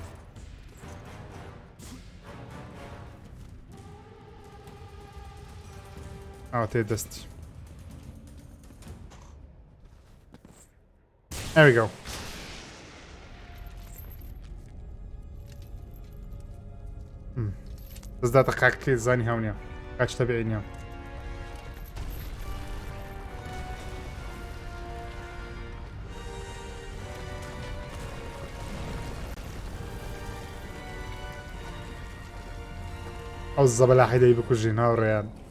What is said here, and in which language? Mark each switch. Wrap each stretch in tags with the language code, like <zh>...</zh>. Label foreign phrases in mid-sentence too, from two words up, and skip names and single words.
<ckb>ئەوە تێ دەستی.</ckb> <en>There we go.</en> <ckb>دەستداتە قاکەکەی زانی هەونیە قاچ تەبیعی نییە. ئەو زەبەلا حیدەی بکوژین هاوڕێیان.</ckb>